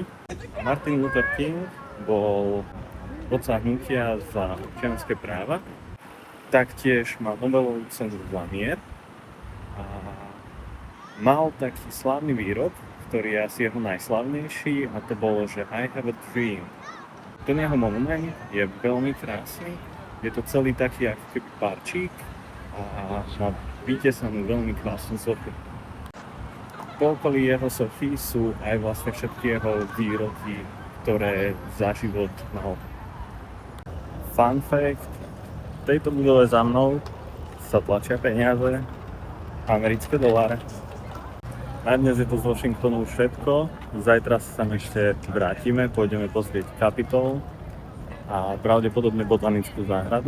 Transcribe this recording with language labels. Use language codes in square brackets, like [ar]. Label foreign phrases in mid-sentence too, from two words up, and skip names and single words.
[sk] Martin Luther King bol vodca hnutia za občianske práva. Taktiež mal Nobelovú cenu za mier a mal taký slávny výrok, ktorý je asi jeho najslavnejší, a to bolo, že [en] I have a dream. [sk] ten jeho monument je veľmi krásny. Je to celý taký ako keby parčík a má vytesanú veľmi krásnu sochu. Po okolí jeho sochy sú aj vlastne všetky jeho výroky, ktoré za život mal. [en] Fun fact, [sk] v tejto budove za mnou sa tlačia peniaze, americké doláre. Na dnes je to z Washingtonu všetko. Zajtra sa tam ešte vrátime, pôjdeme pozrieť Capitol a pravdepodobne botanickú záhradu.